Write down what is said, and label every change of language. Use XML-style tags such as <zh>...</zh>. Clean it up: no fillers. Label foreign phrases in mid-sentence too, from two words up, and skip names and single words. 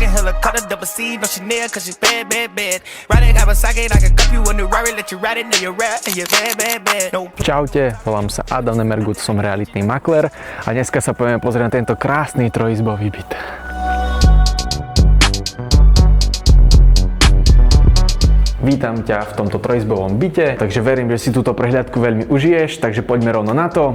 <en>wanna cut a double C, no Chanel, cause she's bad, bad, bad. Riding Kawasaki, I can cup you a new Rari, let you ride it, know you're rap, and you're bad, bad, bad. No.</en> <sk>Čaute, volám sa Adam Nemergut, som realitný maklér a dneska sa poďme pozrieť na tento krásny trojizbový byt. Vítam ťa v tomto trojizbovom byte, takže verím, že si túto prehliadku veľmi užiješ, takže poďme rovno na to.</sk>